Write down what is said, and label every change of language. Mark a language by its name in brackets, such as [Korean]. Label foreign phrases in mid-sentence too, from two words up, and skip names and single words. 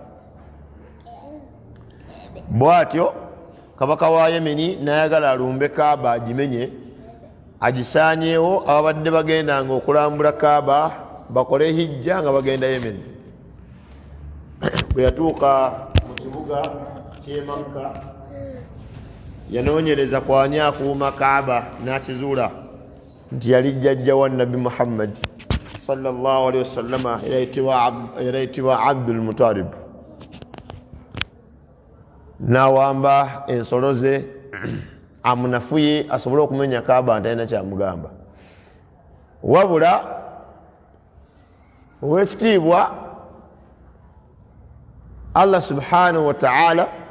[Ganda] Bwatyo kabaka wa Yemeni nayagala alumbe Kaaba agimenye agisaanyeewo ababadde bagendanga okulambula Kaaba bakole hijja nga bagenda Yemen. Bwe yatuuka mu kibuga ky'e Makka yanoonyereza kwani akuuma Kaaba n'akizuula nti yali jjajja wa Nabi Muhammad [Arabic] صلى الله عليه وسلم [Ganda] erayitibwa Abdul Muttalib. N'awamba ensolo ze amunafuye asobole okumenya Kaaba ntalina kyamugamba, wabula ow'ekitiibwa Allah [Arabic] سبحانه وتعالى